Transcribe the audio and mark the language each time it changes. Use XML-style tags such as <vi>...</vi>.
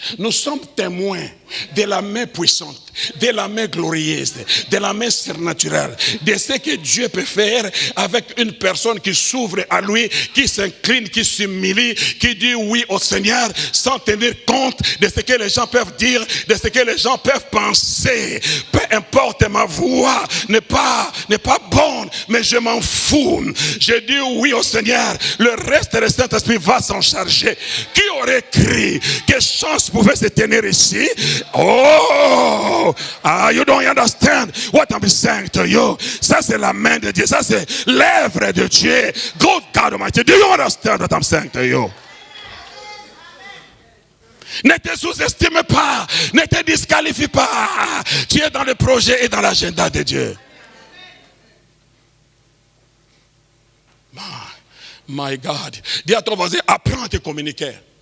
<fr>Nous sommes témoins de la main puissante, de la main glorieuse, de la main surnaturelle, de ce que Dieu peut faire avec une personne qui s'ouvre à lui, qui s'incline, qui s'humilie, qui dit oui au Seigneur sans tenir compte de ce que les gens peuvent dire, de ce que les gens peuvent penser. Peu importe, ma voix n'est pas bonne, mais je m'en fous. Je dis oui au Seigneur, le reste du Saint-Esprit va s'en charger. Qui aurait cru que Chance pouvait se tenir ici?</fr> <en>Oh, you don't understand what I'm saying to you.</en> <fr>Ça c'est la main de Dieu, ça c'est l'œuvre de Dieu.</fr> <en>Good God Almighty, do you understand what I'm saying to you?</en> <fr>Ne te sous-estime pas, ne te disqualifie pas. Tu es dans le projet et dans l'agenda de Dieu.</fr> <en>My God,</en> <fr>dis à ton voisin, apprends à te communiquer.</fr>